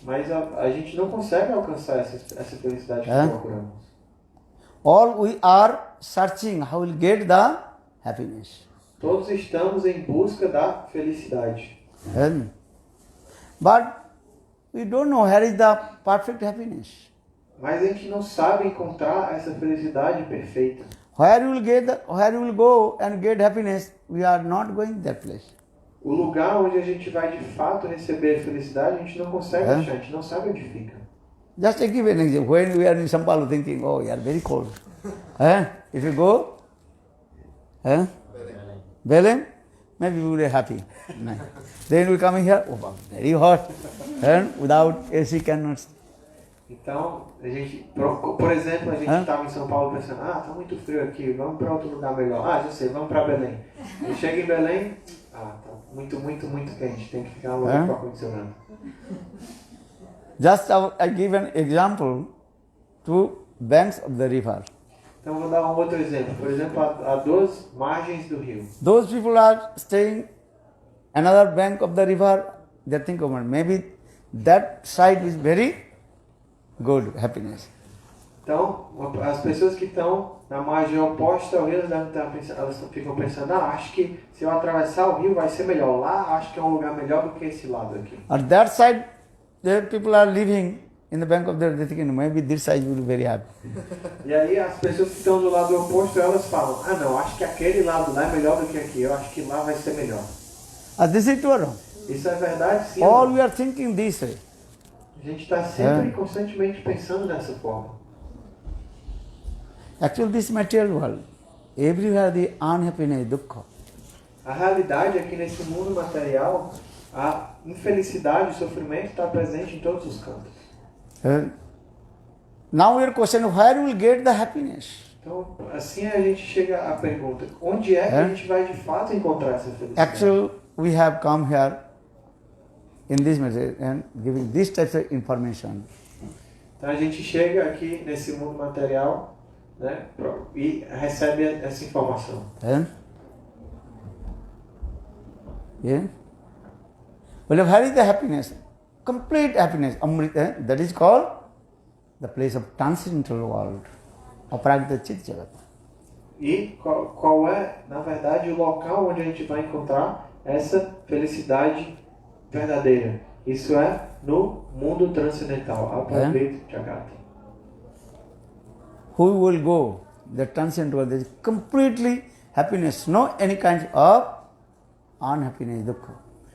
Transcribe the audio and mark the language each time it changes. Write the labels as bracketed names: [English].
[Portuguese] Mas a gente não consegue alcançar essa felicidade que procuramos. [English] All we are searching how we'll get the happiness. [Portuguese] Todos estamos em busca da felicidade. [English] But we don't know where is the perfect happiness. [Portuguese] Mas a gente não sabe encontrar essa felicidade perfeita. [English] Where you will go and get happiness, we are not going that place. [Portuguese] O lugar onde a gente vai de fato receber felicidade, a gente não consegue achar, a gente não sabe onde fica. [English] Just to give an example, when we are in Sampalu thinking, oh, you are very cold. If you go, Belém, maybe we will be happy. Then we come here, oh, very hot, and without AC cannot. [Portuguese] Então, a gente, por exemplo, a gente estava em São Paulo pensando, está muito frio aqui, vamos para outro lugar melhor. Já sei, vamos para Belém. E chega em Belém, tá muito, muito, muito quente, tem que ficar no lugar com ar-condicionado. [English] Just I give an example to banks of the river. [Portuguese] Então, vou dar um outro exemplo. Por exemplo, há duas margens do rio. [English] Those people are staying another bank of the river, they think, oh, maybe that side is very good, happiness. [Portuguese] Então, as pessoas que estão na margem oposta ao rio, elas ficam pensando, acho que se eu atravessar o rio vai ser melhor. Lá, acho que é um lugar melhor do que esse lado aqui. [English] On that side, the people are living in the bank of the river, thinking, maybe this side will be very happy. [Portuguese] E aí, as pessoas que estão do lado oposto, elas falam, não, acho que aquele lado lá é melhor do que aqui, eu acho que lá vai ser melhor. [English] This is true or not? [Portuguese] Isso é verdade, sim. [English] All we are thinking this way. [Portuguese] A gente está sempre constantemente pensando dessa forma. [English] Actually, this material world, everywhere the unhappiness, dukkha. [Portuguese] A realidade é que nesse mundo material, a infelicidade, o sofrimento está presente em todos os cantos. [English] Now we are questioning where we will get the happiness. [Portuguese] Então, assim a gente chega à pergunta, onde é que a gente vai de fato encontrar essa felicidade? [English] Actually, we have come here in this material and giving this type of information. [Portuguese] Então a gente chega aqui nesse mundo material, né, e recebe essa informação. [English] Well, where is the happiness? Complete happiness, Amrita, that is called the place of transcendental world, Apragita Chit Jagat. [Portuguese] E qual é, na verdade, o local onde a gente vai encontrar essa felicidade verdadeira? Isso é no mundo transcendental, Apragita Jagat. [English] Who will go? The transcendental world, there is completely happiness, no any kind of unhappiness, dukkha.